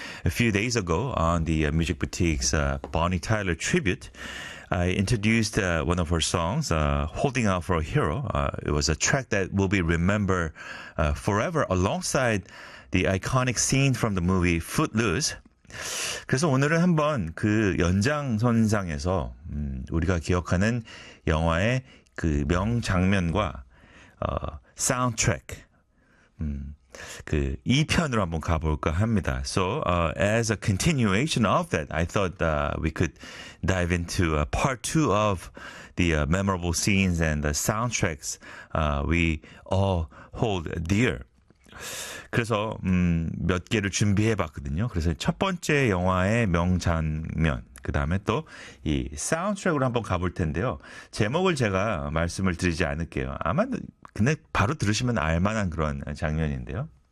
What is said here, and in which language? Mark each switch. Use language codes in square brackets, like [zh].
[en] A few days ago on the Music Boutique's Bonnie Tyler tribute, I introduced one of her songs, Holding Out for a Hero. It was a track that will be remembered forever alongside the iconic scene from the movie Footloose. [ko] 그래서 오늘은 한번 그 연장선상에서 우리가 기억하는 영화의 그 명장면과 사운드트랙 그 이 편으로 한번 가볼까 합니다. [en] So as a continuation of that, I thought we could dive into part two of the memorable scenes and the soundtracks we all hold dear. [ko] 그래서 몇 개를 준비해봤거든요. 그래서 첫 번째 영화의 명장면. 그 다음에 또 이 사운드트랙으로 한번 가볼 텐데요. 제목을 제가 말씀을 드리지 않을게요. 아마 근데 바로 들으시면 알만한 그런 장면인데요.